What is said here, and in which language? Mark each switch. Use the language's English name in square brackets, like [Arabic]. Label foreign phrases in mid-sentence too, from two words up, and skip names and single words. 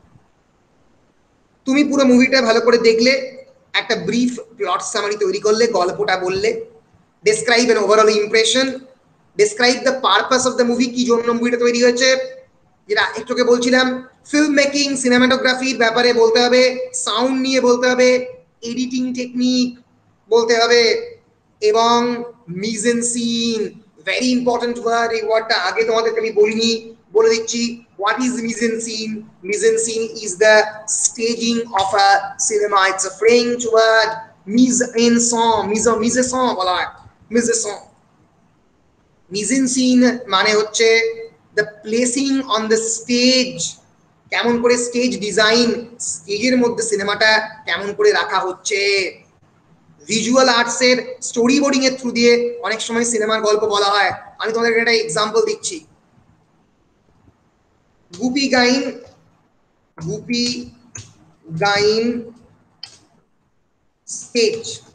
[Bangla] তুমি পুরো মুভিটা ভালো করে দেখলে, একটা [English] brief plot summary [Bangla] তৈরি করলে, গল্পটা বললে, [English] describe an overall impression, describe the purpose of the movie, [Bangla] কি জন্য মুভিটা তৈরি হয়েছে, যেটা একটুকে বলছিলাম, [English] film making, [Bangla] সিনেমাটোগ্রাফির ব্যাপারে বলতে হবে, সাউন্ড নিয়ে বলতে হবে, [English] editing technique [Bangla] বলতে হবে, এবং [French] mise en scène, [English] very important word. [Bangla] এই ওয়ার্ডটা আগে তোমাদেরকে আমি বলিনি, বলে দিচ্ছি। [English] What is [French] mise-en scene? Mise-en scene [English] is the staging of a cinema. It's a French word. [French] Mise-en-scène, mise-en-scène [Bangla] বলা হয়, [French] mise-en-scène। Mise-en scene [Bangla] মানে হচ্ছে [English] the placing on the stage, [Bangla] কেমন করে [English] stage design, [Bangla] স্টেজের মধ্যে সিনেমাটা কেমন করে রাখা হচ্ছে। [English] visual arts story boarding [Bangla] এর থ্রু দিয়ে অনেক সময় সিনেমার গল্প বলা হয়। আমি তোমাদের একটা এক্সাম্পল দিচ্ছি। গুপি গাইন স্কেচ।